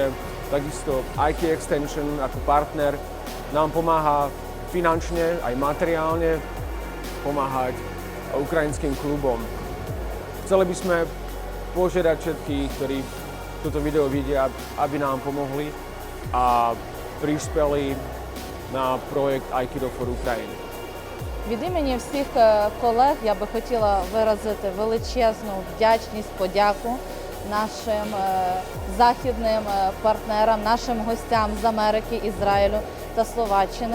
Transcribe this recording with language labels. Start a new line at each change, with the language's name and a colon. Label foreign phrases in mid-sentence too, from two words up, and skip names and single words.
Slovak: Takisto Aiki Extension ako partner nám pomáha finančne, aj materiálne pomáhať ukrajinským klubom. Chceli by sme požiadať všetkých, ktorí toto video vidia, aby nám pomohli a prispeli
Ukrainian: на проект
Slovak: Aikido for Ukraine.
Ukrainian: Від імені всіх колег я би хотіла виразити величезну вдячність, подяку нашим західним партнерам, нашим гостям з Америки, Ізраїлю та Словаччини.